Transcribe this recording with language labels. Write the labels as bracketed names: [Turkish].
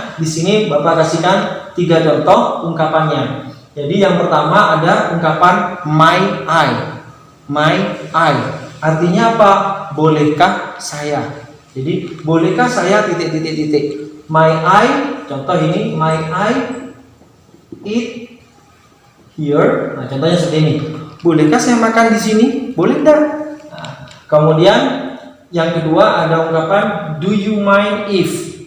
[Indonesian] Di sini Bapak kasihkan 3 contoh ungkapannya. Jadi yang pertama ada ungkapan may I. Artinya apa? Bolehkah saya? Jadi bolehkah saya titik. [English] May I, [Indonesian] contoh ini, [English] may I eat here. [Indonesian] Nah, contohnya seperti ini. Bolehkah saya makan di sini? Boleh enggak? Nah, kemudian yang kedua ada ungkapan [English] do you mind if?